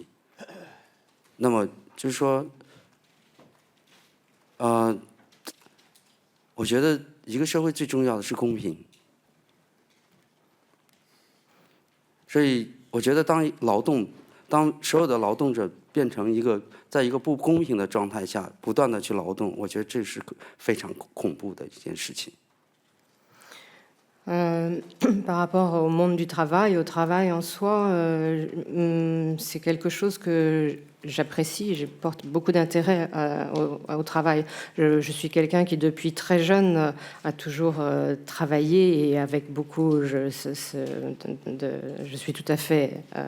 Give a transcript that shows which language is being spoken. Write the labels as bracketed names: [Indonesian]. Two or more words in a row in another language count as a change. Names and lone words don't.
[Chinese] 那么就是说，我觉得一个社会最重要的是公平。所以我觉得当所有的劳动者变成在一个不公平的状态下不断的去劳动，我觉得这是非常恐怖的一件事情。 [French] Par rapport au monde du travail, au travail en soi, c'est quelque chose que j'apprécie, je porte beaucoup d'intérêt au travail. Je suis quelqu'un qui, depuis très jeune, a toujours travaillé et avec beaucoup, je suis tout à fait...